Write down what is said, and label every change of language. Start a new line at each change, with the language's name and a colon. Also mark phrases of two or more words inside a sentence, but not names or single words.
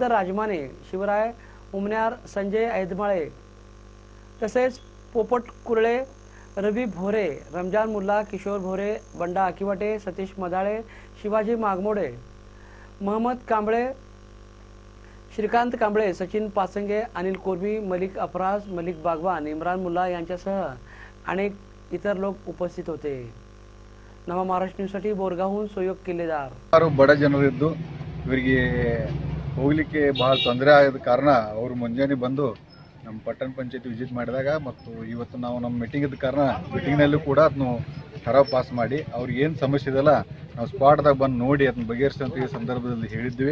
Marathi: राजमाने, शिवराय उमण्यार, संजय ऐदमाळे तसेच पोपट कुर्ळे, रवी भोरे, रमजान मुल्ला, किशोर भोरे, बंडा आकिवाटे, सतीश मदाळे, शिवाजी मागमोडे, महम्मद कांबळे, श्रीकांत कांबळे, सचिन पाचंगे, अनिल कोरबी, मलिक अफराज, मलिक बागवान, इम्रान मुल्ला यांच्यासह अनेक इतर लोक उपस्थित होते. नवा महाराष्ट्र न्यूजसाठी बोरगावहून सोयोग किल्लेदार.
Kannada: ಬಡ ಜನರಿದ್ದು ಇವರಿಗೆ ಹೋಗ್ಲಿಕ್ಕೆ ಬಹಳ ತೊಂದರೆ ಆದ ಕಾರಣ ಅವರು ಮುಂಜಾನೆ ಬಂದು ನಮ್ಮ ಪಟ್ಟಣ ಪಂಚಾಯತಿ ವಿಸಿಟ್ ಮಾಡಿದಾಗ ಮತ್ತು ಇವತ್ತು ನಾವು ನಮ್ಮ ಮೀಟಿಂಗ್ ಇದ್ದ ಕಾರಣ ಮೀಟಿಂಗ್ನಲ್ಲೂ ಕೂಡ ಅದನ್ನು ಠರಾವ್ ಪಾಸ್ ಮಾಡಿ ಅವ್ರಿಗೆ ಏನು ಸಮಸ್ಯೆ ಇದೆಲ್ಲ ನಾವು ಸ್ಪಾಟ್ದಾಗ ಬಂದು ನೋಡಿ ಅದನ್ನ ಬಗೆಹರಿಸುವಂತ ಈ ಸಂದರ್ಭದಲ್ಲಿ ಹೇಳಿದ್ವಿ.